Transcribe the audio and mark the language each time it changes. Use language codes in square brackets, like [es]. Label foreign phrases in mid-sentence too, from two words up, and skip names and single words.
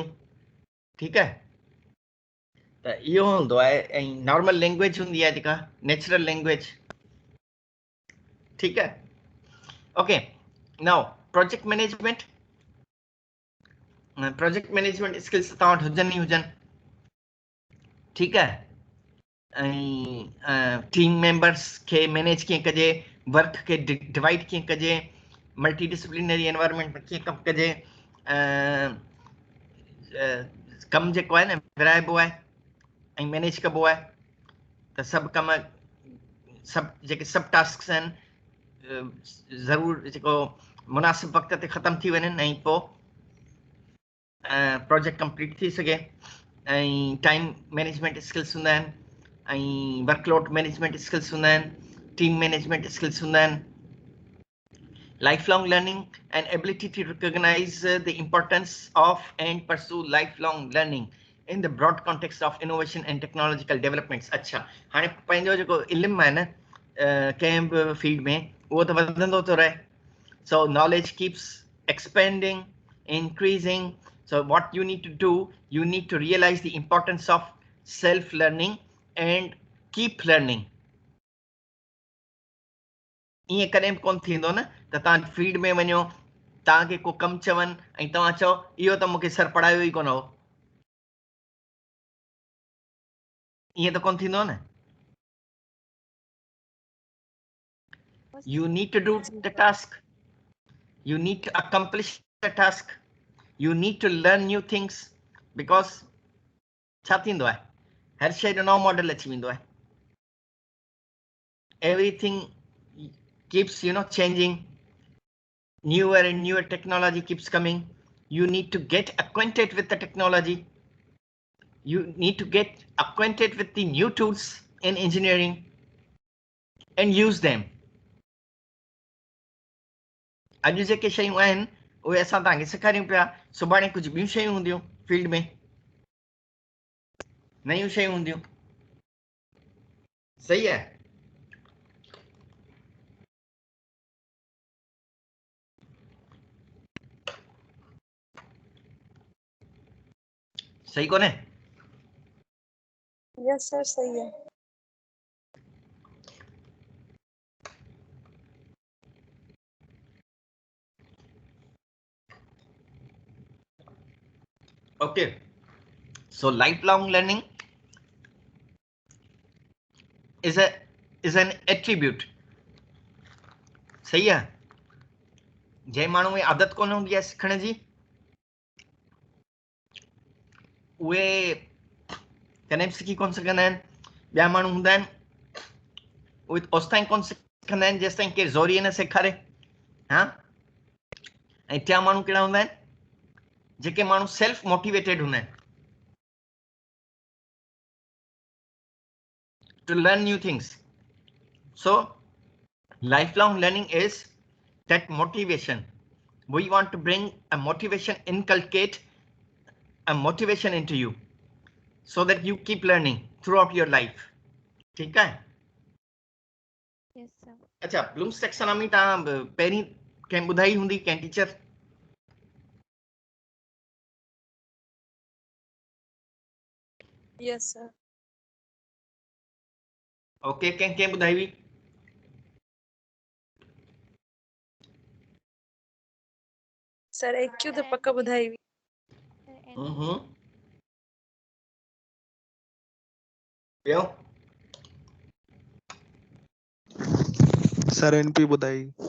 [sd] ठीकु आहे, त इहो हूंदो आहे। ऐं [en] normal language [sd] हूंदी आहे जेका [en] natural language. [sd] ठीकु आहे, [en] Okay. Now project management, project management skills [sd] तव्हां वटि हुजनि ई हुजनि। ठीकु आहे, ऐं [en] team members [sd] खे मैनेज कीअं कजे, वर्क खे डिवाइड कीअं कजे, [en] multi disciplinary environment [sd] में कीअं कमु कजे, कमु जेको आहे न विराइबो आहे ऐं मैनेज कबो आहे। त सभु कम, सभु जेके सब टास्क्स आहिनि ज़रूरु जेको मुनासिब वक़्त ते ख़तमु थी वञनि ऐं पोइ [en] project complete [sd] थी सघे। [en] ऐं time management skills [sd] हूंदा आहिनि, ऐं [en] workload management skills [sd] हूंदा आहिनि, [en] team management skills [sd] हूंदा आहिनि। [en] lifelong learning and ability to recognize the importance of and pursue lifelong learning in the broad context of innovation and technological developments. [sd] अच्छा हाणे पंहिंजो जेको इल्मु आहे न कंहिं बि फील्ड में उहो त वधंदो थो रहे. [en] So knowledge keeps expanding, increasing. So what you need to do, you need to realize the importance of self-learning and keep learning. [sd] ईअं कॾहिं बि कोन थींदो न त तव्हां फील्ड में वञो, तव्हांखे को कमु चवनि ऐं तव्हां चओ इहो त मूंखे सर पढ़ायो ई कोन हो. ईअं त कोन थींदो न. [en] You need to do the task. You need to accomplish the task. You need to learn new things because [sd] छा थींदो आहे, हर शइ जो नओं मॉडल अची वेंदो आहे. [en] Everything keeps changing. Newer and newer technology keeps coming. You need to get acquainted with the technology. You need to get acquainted with the new tools in engineering and use them. [sd] अॼु जेके शयूं आहिनि उहे असां तव्हांखे सेखारियूं पिया, सुभाणे कुझु ॿियूं शयूं हूंदियूं फील्ड में, नयूं शयूं हूंदियूं. सही आहे. सही कोन्हे? [en] Yes sir [hi] सही है। [en] Okay, so lifelong learning is an attribute. [sd] सही आहे. जंहिं माण्हू में आदत कोन हूंदी आहे सिखण जी, उहे कॾहिं बि सिखी कोन सघंदा आहिनि. ॿिया माण्हू हूंदा आहिनि उहे ओसि ताईं कोन सिखंदा आहिनि जेसि ताईं केरु ज़ोरीअ न सेखारे. हा, ऐं टिया माण्हू कहिड़ा हूंदा आहिनि, जेके माण्हू [en] self motivated [sd] हूंदा आहिनि [en] to learn new things. So lifelong learning is that motivation. We want to bring a motivation, inculcate a motivation into you so that you keep learning throughout your life. [hi] ठीक है? [en] Yes, sir. [sd] अच्छा, ब्लूम्स टैक्सोनॉमी तव्हां पहिरीं कंहिं ॿुधाई हूंदी, कंहिं टीचर? [en] Yes sir. ओके, [sd] कंहिं ॿुधाई हुई? सर एक्यू तो पक्का ॿुधाई हुई। ॿियो? सर एनपी ॿुधाई।